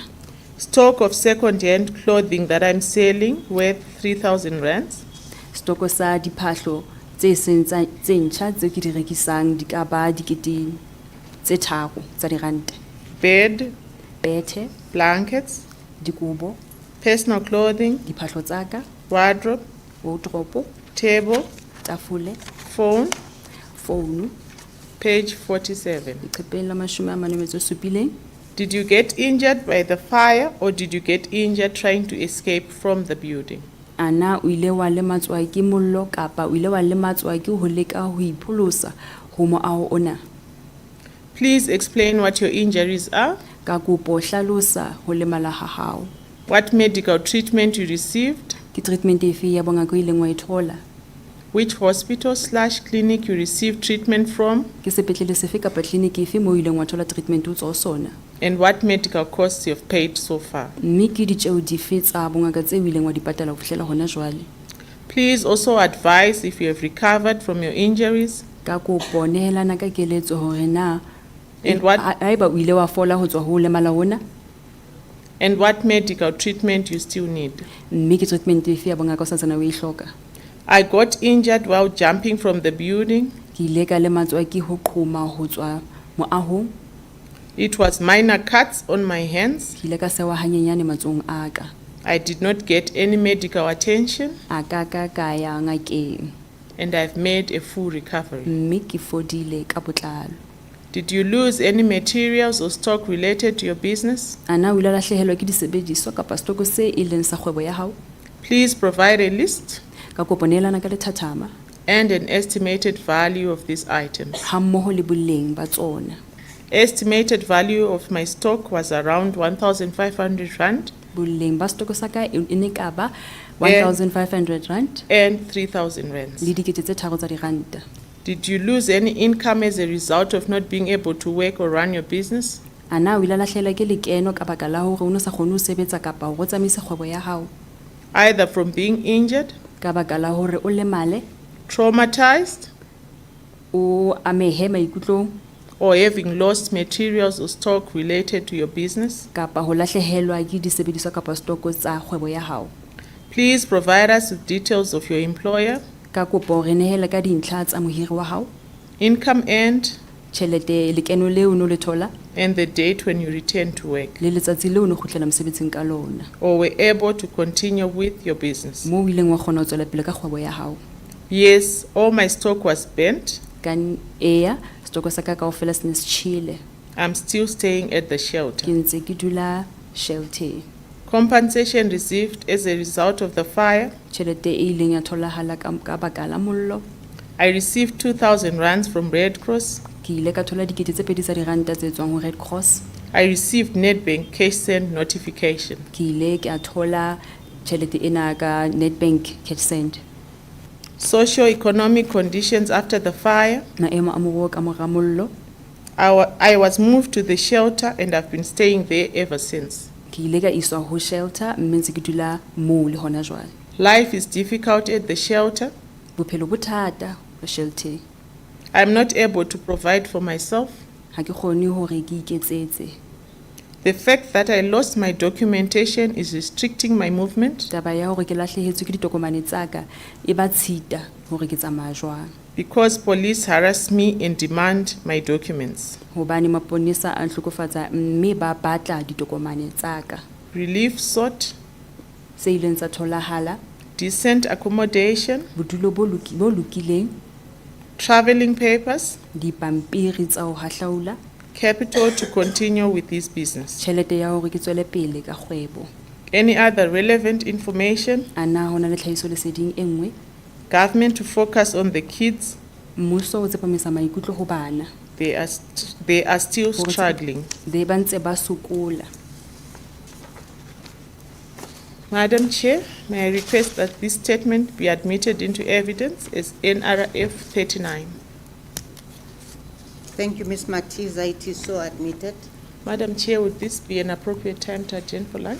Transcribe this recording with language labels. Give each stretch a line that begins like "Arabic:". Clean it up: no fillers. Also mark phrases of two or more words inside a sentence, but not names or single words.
English: Stock of second-hand clothing that I'm selling worth 3,000 rands.
Southern Sotho: Stoko sa diphahlo tse seng tsa- tse ntjha tse ke di rekisang di ka ba dikete tse 3 tsa diranta.
English: Bed,
Southern Sotho: Bethe,
English: blankets,
Southern Sotho: dikobo,
English: personal clothing,
Southern Sotho: diphahlo tsa ka,
English: wardrobe,
Southern Sotho: wardrobe,
English: table,
Southern Sotho: tafole,
English: phone,
Southern Sotho: phone,
English: page 47.
Southern Sotho: leqepheng la 47.
English: Did you get injured by the fire or did you get injured trying to escape from the building?
Southern Sotho: Ana o ile wa lematswa ke mollo kapa o ile wa lematswa ke ho leka ho ipholosa ho moaho ona.
English: Please explain what your injuries are,
Southern Sotho: Ka kopo hlalosa ho lemala ha hao.
English: what medical treatment you received,
Southern Sotho: Ke treatment efe ya bongaka o ileng wa e thola?
English: which hospital/clinic you received treatment from,
Southern Sotho: Ke sepetlele sefe kapa clinic efe moo o ileng wa thola treatment o tswa ho sona?
English: and what medical costs you have paid so far.
Southern Sotho: Mme ke ditjeo dife tsa bongaka tse o ileng wa di patala ho fihlela hona jwale?
English: Please also advise if you have recovered from your injuries
Southern Sotho: Ka kopo nehelana ka keletso hore na
English: And what-
Southern Sotho: haeba o ile wa fola ho tswa ho lemala hona,
English: and what medical treatment you still need.
Southern Sotho: mme ke treatment efe ya bongaka o santsane o e hloka?
English: I got injured while jumping from the building.
Southern Sotho: Ke ile ka lematswa ke ho qhoma ho tswa moahong.
English: It was minor cuts on my hands.
Southern Sotho: Ke ile ka sewa hanyenyane matsohong a ka.
English: I did not get any medical attention
Southern Sotho: A ka ya ngakeng,
English: and I've made a full recovery.
Southern Sotho: mme ke fodile ka botlalo.
English: Did you lose any materials or stock related to your business?
Southern Sotho: Ana o ile a lahlehelwa ke disebediswa kapa stoko se e leng sa kgwebo ya hao?
English: Please provide a list
Southern Sotho: Ka kopo nehelana ka lethathama
English: and an estimated value of these items.
Southern Sotho: hammoho le boleng ba tsona.
English: Estimated value of my stock was around 1,500 rand
Southern Sotho: Boleng ba stoko sa ka e ne ka ba 1,500 rand
English: and 3,000 rands.
Southern Sotho: le dikete tse 3 tsa diranta.
English: Did you lose any income as a result of not being able to work or run your business?
Southern Sotho: Ana o ile a lahlehelwa ke lekeno ka baka la hore o ne sa kgone ho sebetsa kapa ho tsamaisa kgwebo ya hao?
English: Either from being injured,
Southern Sotho: Ka baka la hore o lemale,
English: traumatized,
Southern Sotho: o amehe maikutlong
English: or having lost materials or stock related to your business?
Southern Sotho: kapa ho lahlehelwa ke disebediswa kapa stoko tsa kgwebo ya hao?
English: Please provide us with details of your employer,
Southern Sotho: Ka kopo re nehele ka dintlha tsa mohiri wa hao,
English: income earned,
Southern Sotho: tjhelete lekeno leo o no le thola
English: and the date when you return to work,
Southern Sotho: le letsatsi leo o no kgutlela mosebetsing ka lona,
English: or were able to continue with your business.
Southern Sotho: moo o ileng wa kgona ho tswela pele ka kgwebo ya hao.
English: Yes, all my stock was burnt.
Southern Sotho: Eya, stoko sa ka kaofela se ne se tjhele.
English: I'm still staying at the
Southern Sotho: Ke
English: shelter.
Southern Sotho: ntse ke dula shelter.
English: Compensation received as a result of the fire.
Southern Sotho: Tjhelete e ileng ya tholahala ka baka la mollo.
English: I received 2,000 rands from Red Cross.
Southern Sotho: Ke ile ka thola dikete tse 2 tsa diranta tse tswang ho Red Cross.
English: I received Nedbank cash send notification.
Southern Sotho: Ke ile ka thola tjhelete ena ka Nedbank cash send.
English: Socio-economic conditions after the fire.
Southern Sotho: Maemo a moruo ka mora mollo.
English: I was moved to the shelter and I've been staying there ever since.
Southern Sotho: Ke ile ka iswa ho shelter mme ntse ke dula moo le hona jwale.
English: Life is difficult at the shelter.
Southern Sotho: bophelo bo thata ho shelter.
English: I'm not able to provide for myself.
Southern Sotho: Ha ke kgone hore ke iketsetse.
English: The fact that I lost my documentation is restricting my movement
Southern Sotho: Taba ya hore ke lahlehetswe ke ditokomane tsa ka e ba tshita hore ke tsamaya jwang.
English: because police harass me and demand my documents.
Southern Sotho: Hobane maponesa a nhlokofatsa mme ba batla ditokomane tsa ka.
English: Relief sought,
Southern Sotho: Tse ileng tsa tholahala,
English: decent accommodation,
Southern Sotho: bodulo bo lokileng,
English: traveling papers,
Southern Sotho: dipampiri tsa ho hahlaula,
English: capital to continue with this business.
Southern Sotho: tjhelete ya hore ke tswele pele ka kgwebo.
English: Any other relevant information,
Southern Sotho: A na hona le tlhahiso leseding e nngwe?
English: government to focus on the kids.
Southern Sotho: Mmuso o tsepamisa maikutlo ho bana.
English: They are still struggling.
Southern Sotho: Ba ntse ba sokola.
English: Madam Chair, may I request that this statement be admitted into evidence as NRF 39. Thank you, Ms. Matiza. It is so admitted. Madam Chair, would this be an appropriate time to adjourn for lunch?